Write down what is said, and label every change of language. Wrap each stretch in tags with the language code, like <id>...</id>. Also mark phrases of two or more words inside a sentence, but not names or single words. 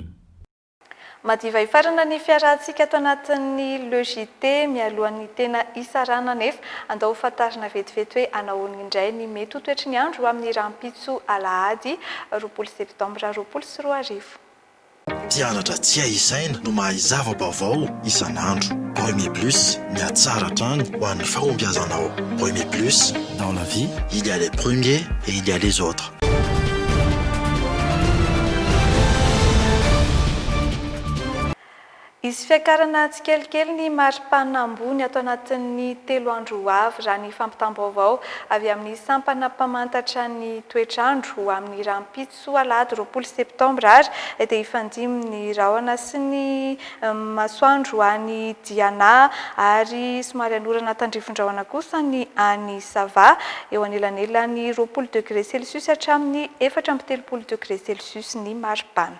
<mg>Madiva ifarana ny fiarahantsika ato anatin'ny logité mialohan'ny tena isarana nefa andao fantarina vetivety hoe anahoana indray ny mety ho toetry ny andro amin'ny rahampitso alahady 20 septambra 2024. Mpianatra tsy aisaina no mahay zava-baovao isan'andro. Premier Plus, miatsara trany ho an'ny fahombiazanao.</mg> <fr>Premier Plus, dans la vie, il y a les premiers et il y a les autres.</fr> <mg>Izy fiakarana tsikelikely ny maripana ambony ato anatin'ny 3 andro avy raha ny fampitam-baovao avy amin'ny sampana mpamantatra ny toetrandro amin'ny rahampitso alahady 20 septambra ary dia ifandimy ny rahona sy ny masoandro any Diana ary somary anorana tandrifon-drahona kosa ny any Sava eo anelanelany 20</mg> <fr>degré Celsius</fr> <mg>hatramin'ny 4</mg> <fr>degré Celsius</fr> <mg>ny maripana.</mg>